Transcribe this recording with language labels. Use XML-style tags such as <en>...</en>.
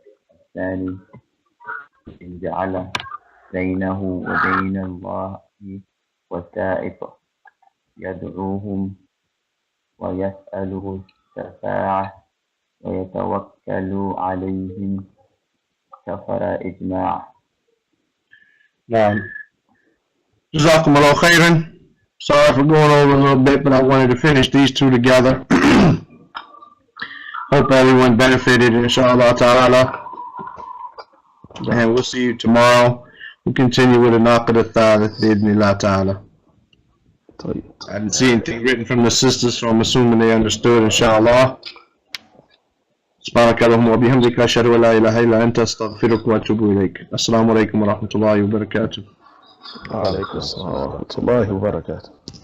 <ar>الثاني إن جعل بينه وبين الله وسائط يدعوهم ويسأله الشفاعة ويتوكل عليهم كفر إجماع. نعم. جزاكم الله khairan.</ar> <en>Sorry for going over a little bit, but I wanted to finish these two together. Hope everyone benefited, inshallah ta'ala. And we'll see you tomorrow. We'll continue with the Nawaqid al-Thalith, bi'idhnillah ta'ala. I didn't see anything written from the sisters, so I'm assuming they understood, inshallah.</en> <ar>سبحانك اللهم وبحمدك أشهد أن لا إله إلا أنت أستغفرك وأتوب إليك. السلام عليكم ورحمة الله وبركاته. وعليكم السلام ورحمة الله وبركاته.</ar>